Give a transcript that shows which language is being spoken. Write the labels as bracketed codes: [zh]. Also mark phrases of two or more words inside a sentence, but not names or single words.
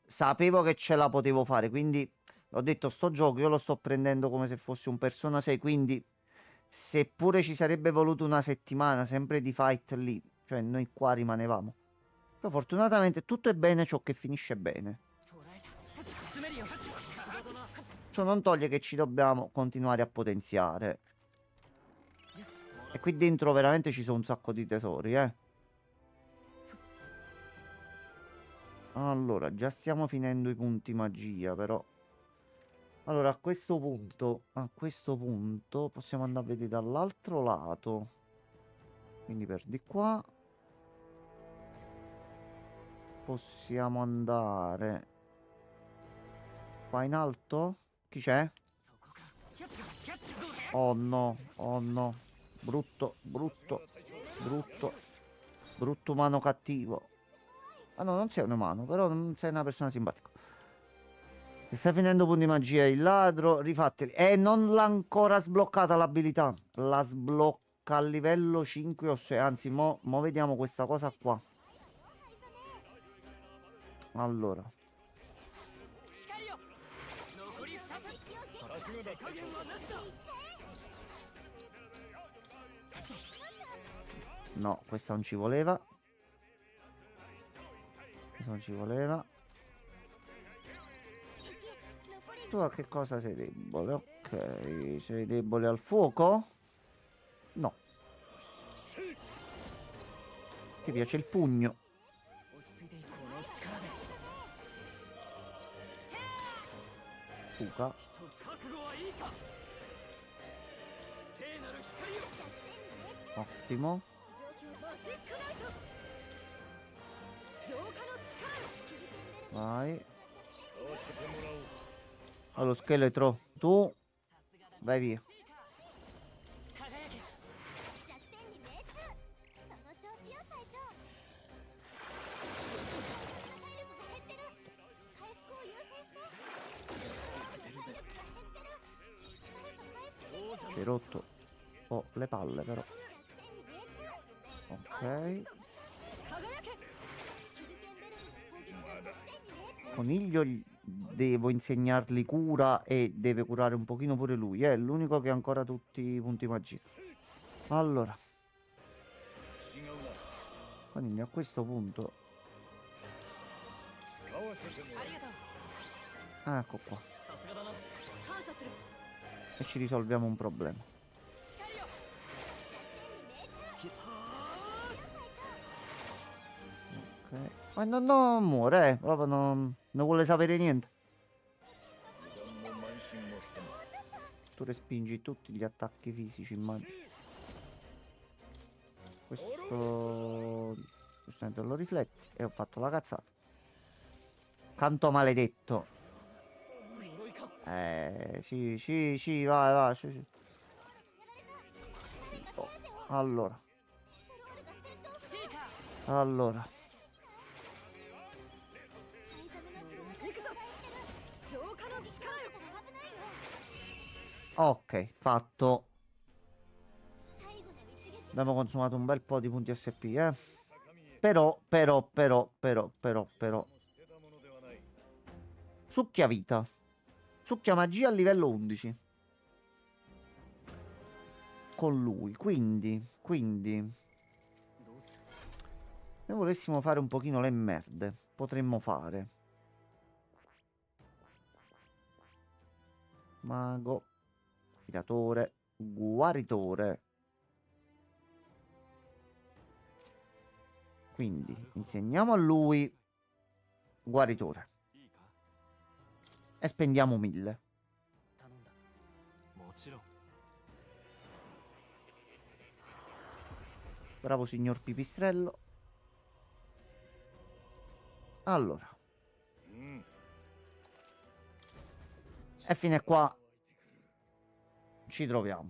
[it] Sapevo che ce la potevo fare, quindi ho detto sto gioco io lo sto prendendo come se fosse un Persona 6, quindi seppure ci sarebbe voluto una settimana sempre di fight lì, cioè noi qua rimanevamo. Però fortunatamente tutto è bene ciò che finisce bene. [ja] 捕らえた詰めるよさすがだな [it] Ciò non toglie che ci dobbiamo continuare a potenziare. E qui dentro veramente ci sono un sacco di tesori, eh. Allora, già stiamo finendo i punti magia, però. Allora, a questo punto possiamo andare a vedere dall'altro lato. Quindi per di qua. Possiamo andare qua in alto? Chi c'è? [ja] そこかキャッキャッキャッどうだ [it] Oh no, oh no. Brutto, brutto, brutto. Brutto umano cattivo. Ah no, non sei un umano, però non sei una persona simpatica. E stai finendo punti magia il ladro, rifateli. Non l'ha ancora sbloccata l'abilità. La sblocca a livello 5 o 6. Anzi, mo vediamo questa cosa qua. Allora. [ja] 光よ残り2つさすがだ手加減はなしだ。 [it] No, questa non ci voleva. Questa non ci voleva. Tu a che cosa sei debole? Ok, sei debole al fuoco? No. Ti piace il pugno? [ja] 落ち着いていこの力で [it] Fuca. [ja] 人覚悟はいいか。聖なる光よ。 [it] Ottimo. [ja] 状況マジックナイト。浄化の力。 [it] Vai. [ja] 使わせてもらおう [it] Allo scheletro. Tu. Vai via. [ja] 輝け弱点に命中その調子よ隊長体力が減ってる回復を優先して体力が減ってる誰か回復 [it] Ci hai rotto un po' le palle però. [ja] 弱点に命中 [it] Ok. [ja] 輝け。手裏剣ベルの攻撃が弱点に命中 [it] Coniglio devo insegnargli cura e deve curare un pochino pure lui. È l'unico che ha ancora tutti i punti magia. Allora. [ja] 違うな [it] Coniglio a questo punto. [ja] 使わせてもらうありがとう [it] Ah, ecco qua. [ja] さすがだな感謝する。 [it] e ci risolviamo un problema. Ok. Ma non muore, proprio non vuole sapere niente. [ja] 油断も慢心もせぬ [it] Tu respingi tutti gli attacchi fisici, immagino. Questo giustamente lo rifletti e ho fatto la cazzata. Canto maledetto. Sì, vai, sì. Oh, allora. [ja] 行くぞ浄化の力よ [it] Ok, fatto. Abbiamo consumato un bel po' di punti SP, eh. Però. [ja] 捨てたものではない [it] Succhia vita. Succhia magia a livello 11. Con lui. Quindi. Se volessimo fare un pochino le merde, potremmo fare. Mago. Tiratore. Guaritore. Quindi insegniamo a lui guaritore. [ja] いいか [it] E spendiamo 1000. [ja] 頼んだ。もちろん [it] Bravo signor Pipistrello. Allora. [ja] うん [it] E fino a qua ci troviamo.